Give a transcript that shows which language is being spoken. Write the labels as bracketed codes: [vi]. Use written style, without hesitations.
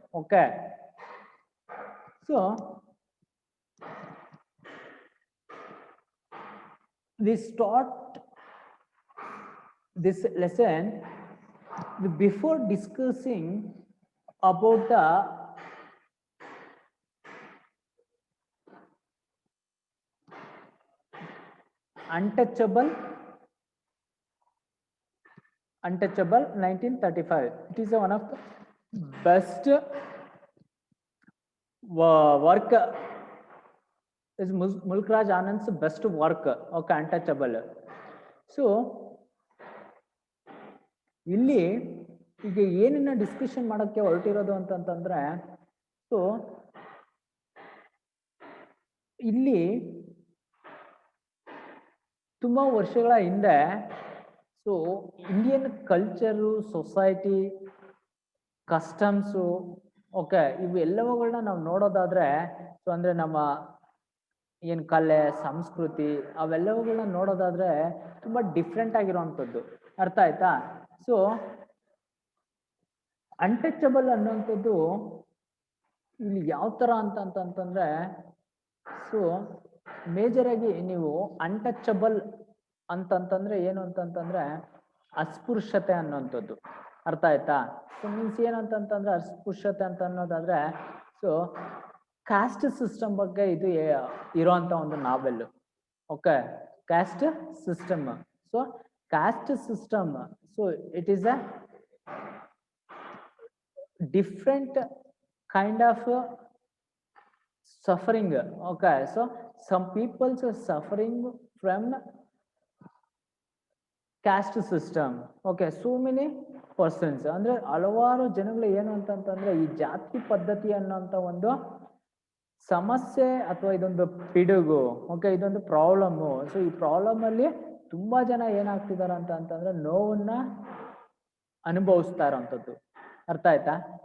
[en] Okay, so we start this lesson before discussing about the Untouchable 1935. It is one of the best work. Is Mulkraj Anand's best work. Okay, Untouchable. [kn] So ಇಲ್ಲಿ ಈಗ ಏನನ್ನ discussion ಮಾಡೋಕ್ಕೆ ಹೊರಟಿರೋದು ಅಂತಂತಂದ್ರೆ, so ಇಲ್ಲಿ ತುಂಬಾ ವರ್ಷಗಳ ಹಿಂದೆ so Indian culture, society, customs, okay, ಇವು ಎಲ್ಲವುಗಳನ್ನ ನಾವು ನೋಡೋದಾದ್ರೆ, ಸೊ ಅಂದ್ರೆ ನಮ್ಮ ಏನು ಕಲೆ, ಸಂಸ್ಕೃತಿ ಅವೆಲ್ಲವುಗಳನ್ನ ನೋಡೋದಾದ್ರೆ ತುಂಬಾ ಡಿಫ್ರೆಂಟ್ ಆಗಿರುವಂಥದ್ದು. ಅರ್ಥ ಆಯ್ತಾ? ಸೊ ಅನ್ಟಚಬಲ್ ಅನ್ನುವಂಥದ್ದು ಇಲ್ಲಿ ಯಾವ ತರ ಅಂತಂದ್ರೆ, ಸೊ ಮೇಜರ್ ಆಗಿ ನೀವು ಅನ್ಟಚಬಲ್ ಅಂತಂತಂದ್ರೆ ಏನು ಅಂತಂತಂದ್ರೆ ಅಸ್ಪೃಶ್ಯತೆ ಅನ್ನುವಂಥದ್ದು. ಅರ್ಥ ಆಯ್ತಾ? ಸೊ ಮೀನ್ಸ್ ಏನಂತಂತಂದ್ರೆ ಅಸ್ಪೃಶ್ಯತೆ ಅಂತ ಅನ್ನೋದಾದ್ರೆ, ಸೊ ಕಾಸ್ಟ್ ಸಿಸ್ಟಮ್ ಬಗ್ಗೆ ಇದು ಇರೋಂಥ ಒಂದು ನಾವೆಲ್. [en] Okay, caste system. So caste system, so it is a different kind of suffering. Okay, so some people are suffering from caste system. Okay, so many persons, [kn] ಅಂದ್ರೆ ಹಲವಾರು ಜನಗಳು ಏನು ಅಂತಂತಂದ್ರೆ ಈ ಜಾತಿ ಪದ್ಧತಿ ಅನ್ನೋಂಥ ಒಂದು ಸಮಸ್ಯೆ ಅಥವಾ ಇದೊಂದು ಪಿಡುಗು, ಓಕೆ, ಇದೊಂದು ಪ್ರಾಬ್ಲಮ್ಮು. ಸೊ ಈ ಪ್ರಾಬ್ಲಮ್ ಅಲ್ಲಿ ತುಂಬಾ ಜನ ಏನಾಗ್ತಿದಾರೆ ಅಂತಂದ್ರೆ ನೋವನ್ನ ಅನುಭವಿಸ್ತಾ ಇರೋಂಥದ್ದು. ಅರ್ಥ ಆಯ್ತಾ?